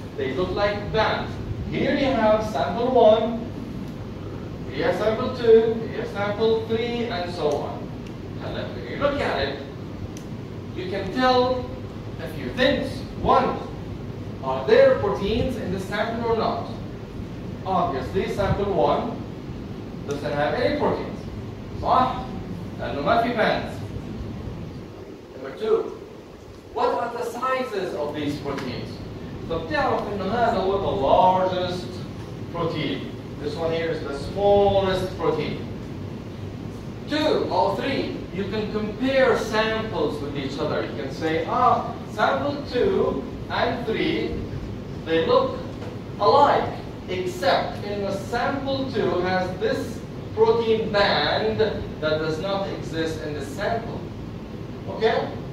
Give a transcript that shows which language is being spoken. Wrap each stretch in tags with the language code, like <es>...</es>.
<en>They look like bands. Here you have sample 1, here sample 2, here sample 3, and so on. And when you look at it, you can tell a few things. One, are there proteins in the sample or not? Obviously, sample 1 doesn't have any proteins.</en> <ar>صح؟ لأنه ما في bands.</ar> <en>Number 2, what are the sizes of these proteins?</en> <ar>فبتعرف إنه هذا هو</ar> <en>the largest protein. This one here is the smallest protein. 2 or 3, you can compare samples with each other. You can say, sample 2 and 3, they look alike, except in the sample 2 has this protein band that does not exist in the sample. Okay?</en>